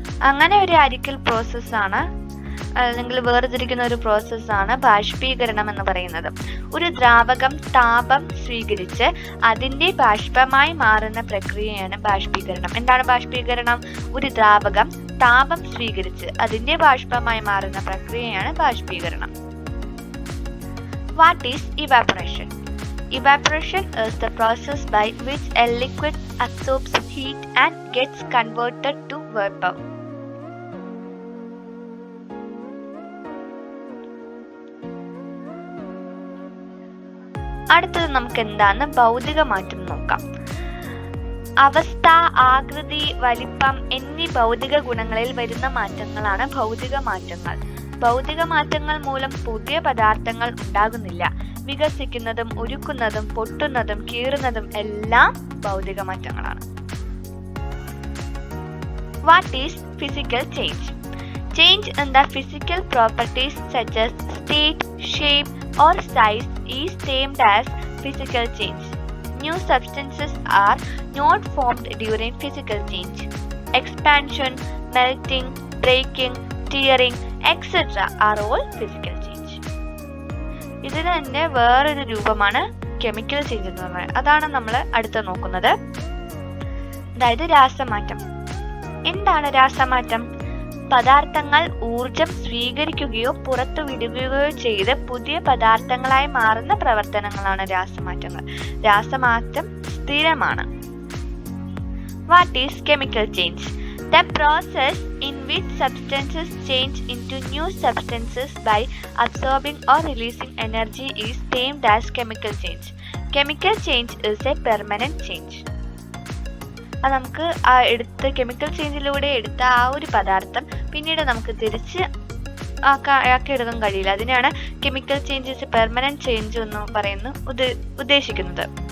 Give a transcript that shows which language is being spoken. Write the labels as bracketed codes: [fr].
[ml] അങ്ങനെ ഒരു അരിക്കൽ പ്രോസസ്സാണ് അല്ലെങ്കിൽ വേർതിരിക്കുന്ന ഒരു പ്രോസസ്സാണ് ബാഷ്പീകരണം എന്ന് പറയുന്നത്. ഒരു ദ്രാവകം താപം സ്വീകരിച്ച് അതിന്റെ ബാഷ്പമായി മാറുന്ന പ്രക്രിയയാണ് ബാഷ്പീകരണം. എന്താണ് ബാഷ്പീകരണം? ഒരു ദ്രാവകം താപം സ്വീകരിച്ച് അതിന്റെ ബാഷ്പമായി മാറുന്ന പ്രക്രിയയാണ് ബാഷ്പീകരണം. [en] What is evaporation? Evaporation is the process by which a liquid absorbs heat and gets converted to vapor. [ml] അടുത്തത് നമുക്ക് എന്താണ് ഭൗതിക മാറ്റം നോക്കാം. അവസ്ഥ, ആകൃതി, വലിപ്പം എന്നീ ഭൗതിക ഗുണങ്ങളിൽ വരുന്ന മാറ്റങ്ങളാണ് ഭൗതിക മാറ്റങ്ങൾ. ഭൗതിക മാറ്റങ്ങൾ മൂലം പുതിയ പദാർത്ഥങ്ങൾ ഉണ്ടാകുന്നില്ല. വികസിക്കുന്നതും ഉരുക്കുന്നതും പൊട്ടുന്നതും കീറുന്നതും എല്ലാം ഭൗതിക മാറ്റങ്ങളാണ്. [en] What is physical change? Change in the physical properties such as state, shape or size is termed as physical change. New substances are not formed during physical change. Expansion, melting, breaking, tearing, etc. are all physical change. [ml] ഇതിന് തന്നെ വേറൊരു രൂപമാണ് chemical change എന്ന് പറയുന്നത്. അതാണ് നമ്മൾ അടുത്ത് നോക്കുന്നത്. അതായത് രാസമാറ്റം. എന്താണ് രാസമാറ്റം? പദാർത്ഥങ്ങൾ ഊർജം സ്വീകരിക്കുകയോ പുറത്തുവിടുകയോ ചെയ്ത് പുതിയ പദാർത്ഥങ്ങളായി മാറുന്ന പ്രവർത്തനങ്ങളാണ് രാസമാറ്റങ്ങൾ. രാസമാറ്റം സ്ഥിരമാണ്. [en] What is chemical change? The process in which substances change into new substances by absorbing or releasing energy is termed as chemical change. Chemical change is a permanent change. [ml] അത് നമുക്ക് ആ എടുത്ത് കെമിക്കൽ ചേഞ്ചിലൂടെ എടുത്ത ആ ഒരു പദാർത്ഥം പിന്നീട് നമുക്ക് തിരിച്ച് ആക്കിയെടുക്കാൻ കഴിയില്ല. അതിനാണ് കെമിക്കൽ ചേഞ്ചസ് പെർമനന്റ് ചേഞ്ച് എന്ന് പറയുന്നത് ഉദ്ദേശിക്കുന്നത്.